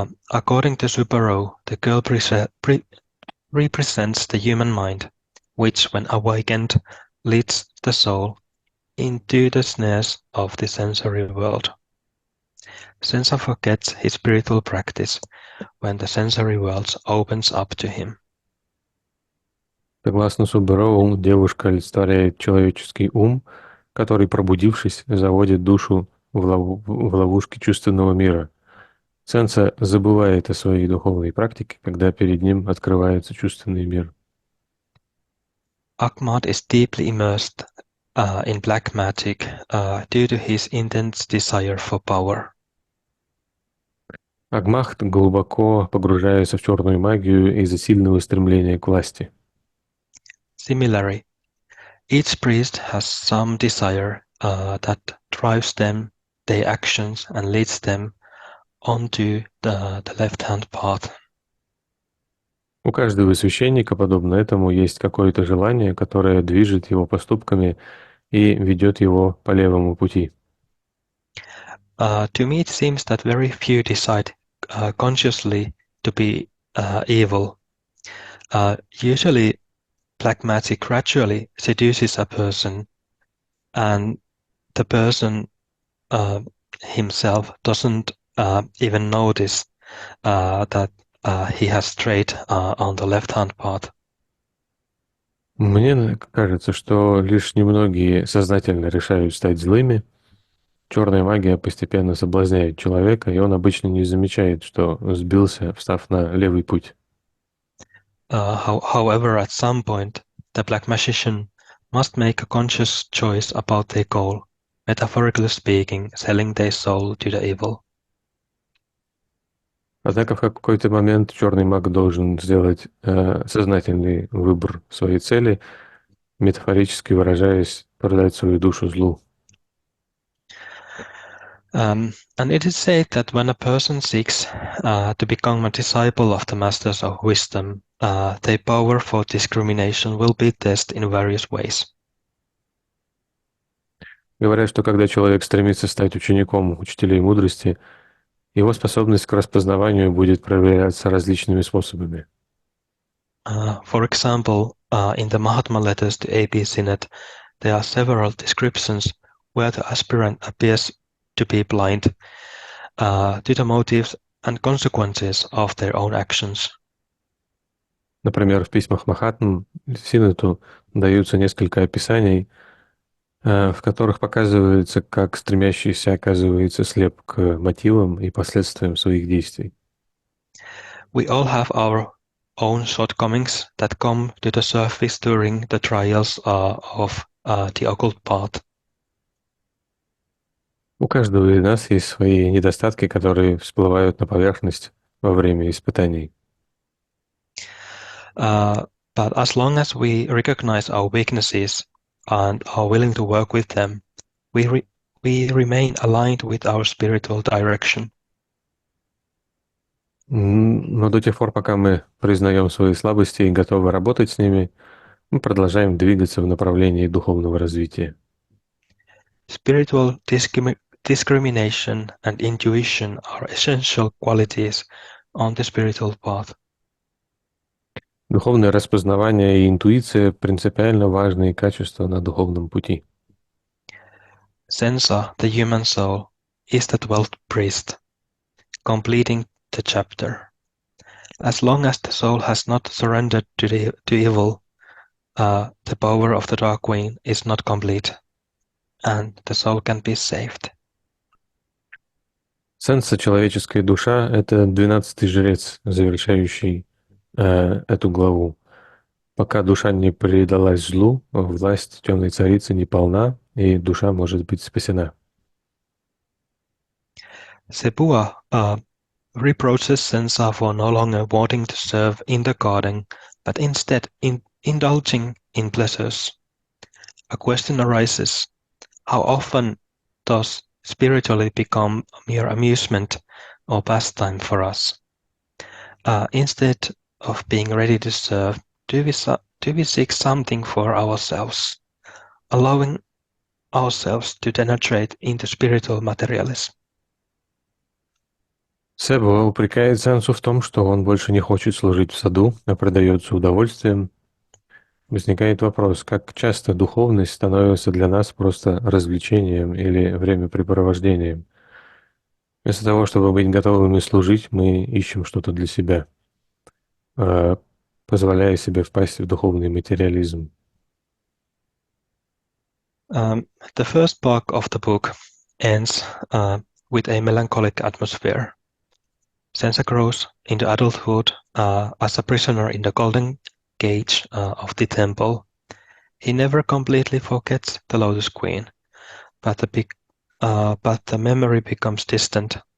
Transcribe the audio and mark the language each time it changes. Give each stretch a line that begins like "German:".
English: According to Subaru, the girl represents the human mind, which, when awakened, leads the soul into the snares of the sensory world. Sensa forgets his spiritual practice when the sensory world opens up to him.
Russian: Согласно Субароу, девушка олицетворяет человеческий ум, который, пробудившись, заводит душу в ловушки чувственного мира. Сенса забывает о своей духовной практике, когда перед ним открывается чувственный мир.
English: Ahmad is deeply immersed in black magic due to his intense desire for power.
Russian: Агмахт глубоко погружается в черную магию из-за сильного стремления к власти.
English: Similarly, each priest has some desire that drives them, their actions, and leads them onto the left-hand path.
Russian: У каждого священника, подобно этому, есть какое-то желание, которое движет его поступками и ведет его по левому пути.
English: To me, it seems that very few decide consciously to be evil. Usually, black magic gradually seduces a person, and the person himself doesn't even notice that he has strayed on the left-hand path.
Russian: Мне кажется, что лишь немногие сознательно решают стать злыми. Черная магия постепенно соблазняет человека, и он обычно не замечает, что сбился, встав на левый путь.
English: However, at some point, the black magician must make a conscious choice about their goal, metaphorically speaking, selling their soul to the evil.
Russian: Однако в какой-то момент черный маг должен сделать сознательный выбор своей цели, метафорически выражаясь, продать свою душу злу.
English: And it is said that when a person seeks to become a disciple of the masters of wisdom, their power for discrimination will be tested in various ways.
Russian: Говорят, что когда человек стремится стать учеником учителей мудрости, его способность к распознаванию будет проверяться различными способами.
English: For example, in the Mahatma letters to A.B. Sinnett, there are several descriptions where the aspirant appears to be blind to the motives and consequences of their own actions.
Russian: Например, в письмах Махатм Синнету даются несколько описаний, в которых показывается, как стремящийся оказывается слеп к мотивам и последствиям своих действий.
English: We all have our own shortcomings that come to the surface during the trials of the occult path.
Russian: У каждого из нас есть свои недостатки, которые всплывают на поверхность во время испытаний.
English: But as long as we recognize our weaknesses and are willing to work with them, we remain aligned with our spiritual direction.
Russian: Но до тех пор, пока мы признаем свои слабости и готовы работать с ними, мы продолжаем двигаться в направлении духовного развития.
English: Spiritual discrimination and intuition are essential qualities on the spiritual path.
Russian: Духовное распознавание и интуиция – принципиально важные качества на духовном пути.
English: Sensa, the human soul, is the 12th priest, completing the chapter. As long as the soul has not surrendered to evil, the power of the Dark Queen is not complete, and the soul can be saved.
Russian: Сенса, человеческая душа – это 12-й жрец, завершающий эту главу. Пока душа не предалась злу, власть темной царицы не полна, и душа может быть спасена.
English: Sepua reproaches Sensa for no longer wanting to serve in the garden, but instead indulging in pleasures. A question arises: how often does spirituality become mere amusement or pastime for us? Instead of being ready to serve, do we seek something for ourselves, allowing ourselves to degenerate into spiritual materialism?
Russian: Себа упрекает Сенсу в том, что он больше не хочет служить в саду, а предается удовольствием. Возникает вопрос, как часто духовность становится для нас просто развлечением или времяпрепровождением. Вместо того, чтобы быть готовыми служить, мы ищем что-то для себя, позволяя себе впасть в духовный материализм.
English: The first part of the book ends with a melancholic atmosphere. Sensa grows into adulthood as a prisoner in the golden cage of the temple. He never completely forgets the Lotus Queen, but the memory becomes distant.